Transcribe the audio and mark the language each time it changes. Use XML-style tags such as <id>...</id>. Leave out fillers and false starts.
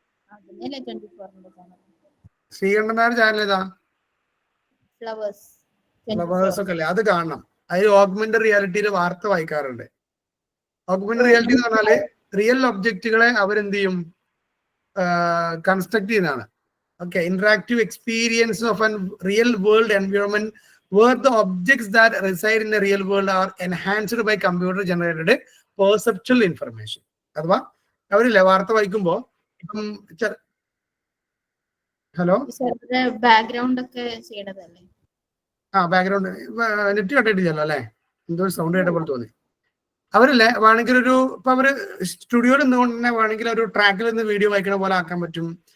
<ml>അതിനല്ലേ 24 channel. Sreekandan Nair channel ഏതാ? Flowers ഒക്കെ അല്ലേ? അത് കാണണം. അതിൽ ഓഗ്മെന്റഡ് റിയാലിറ്റിയുടെ വാർത്ത വായിക്കാറുണ്ട്. ഓഗ്മെന്റഡ് റിയാലിറ്റി എന്ന് പറഞ്ഞാല് റിയൽ ഒബ്ജക്റ്റുകളെ അവരെന്ത് ചെയ്യും, കൺസ്ട്രക്ട് ചെയ്യുന്നതാണ്.</ml> <en>Okay, interactive experience of an real world environment where the objects that reside in the real world are enhanced by computer generated perceptual information.</en> <ml>അഥവാ അവരില്ലേ വാർത്ത വായിക്കുമ്പോ ഇപ്പം ഹലോ ബാക്ക്ഗ്രൗണ്ട് ഒക്കെ ചെയ്യണതല്ലേ? ബാക്ക്ഗ്രൗണ്ട് നെറ്റ് കട്ടിട്ടില്ലല്ലോ അല്ലെ? എന്തോ സൗണ്ട് കേട്ടപ്പോൾ തോന്നി. അവരില്ലേ വേണമെങ്കിൽ ഇപ്പൊ അവര് സ്റ്റുഡിയോയിൽ നിന്നുകൊണ്ട് തന്നെ വേണമെങ്കിൽ ഒരു ട്രാക്കിൽ നിന്ന് വീഡിയോ വായിക്കണ പോലെ ആക്കാൻ പറ്റും.</ml>